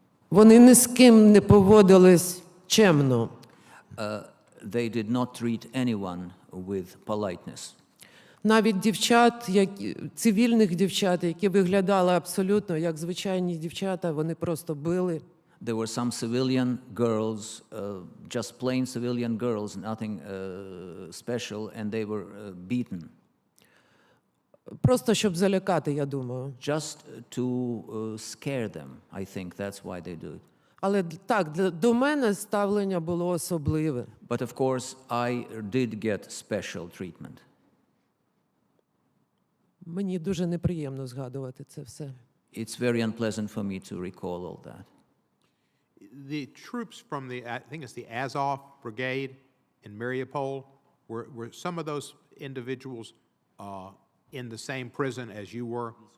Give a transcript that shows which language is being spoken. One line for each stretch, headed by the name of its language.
Ukrainian: Вони ні з ким не поводились чемно.
English: They did not treat anyone with politeness.
Ukrainian: Навіть дівчат, цивільних дівчат, які виглядали абсолютно як звичайні дівчата, вони просто били.
English: There were some civilian girls, just plain civilian girls, nothing special, and they were beaten.
Ukrainian: Просто щоб залякати, я думаю.
English: Just to scare them, I think that's why they do it.
Ukrainian: Але так, до мене ставлення було особливе.
English: But of course, I did get special treatment.
Ukrainian: Мені дуже неприємно згадувати це все.
English: It's very unpleasant for me to recall all that. The troops from the, I think it's the Azov Brigade in Mariupol, were some of those individuals in the same prison as you were?